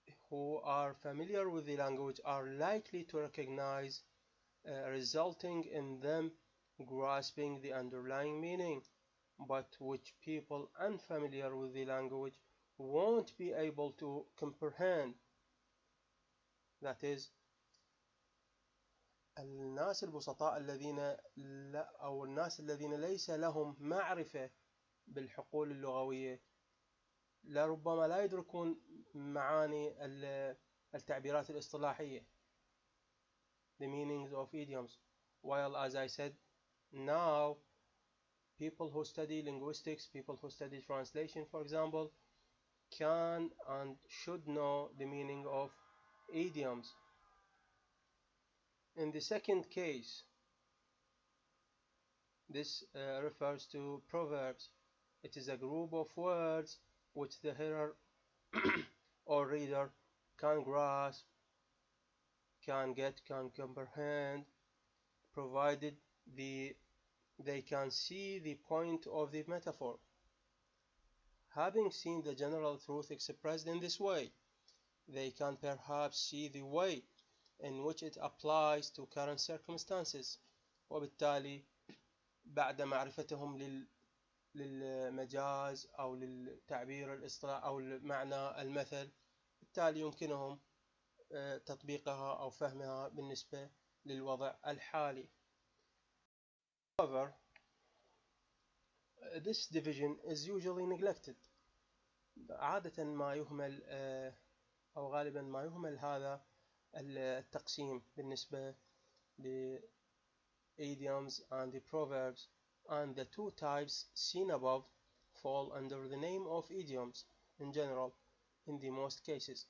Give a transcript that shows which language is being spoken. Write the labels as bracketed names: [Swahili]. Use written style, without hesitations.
[English] who are familiar with the language are likely to recognize, resulting in them grasping the underlying meaning, but which people unfamiliar with the language won't be able to comprehend. That is, [Arabic] الناس البسطاء الذين أو الناس الذين ليس لهم معرفة بالحقول اللغوية لربما لا يدركون معاني التعبيرات الاصطلاحية، [English] the meanings of idioms. While, as I said, now people who study linguistics, people who study translation, for example, can and should know the meaning of idioms. In the second case, this refers to proverbs. It is a group of words which the hearer or reader can grasp, can get, can comprehend, provided they can see the point of the metaphor. Having seen the general truth expressed in this way, they can perhaps see the way in which it applies to current circumstances. [Arabic] وبالتالي بعد معرفتهم للمجاز أو للتعبير الاصطلاحي أو معنى المثل، بالتالي يمكنهم تطبيقها أو فهمها بالنسبة للوضع الحالي. [English] However, this division is usually neglected. [Arabic] عادة ما يهمل أو غالبا ما يهمل هذا التقسيم بالنسبة ل [English] idioms and the proverbs, and the two types seen above fall under the name of idioms in general in the most cases.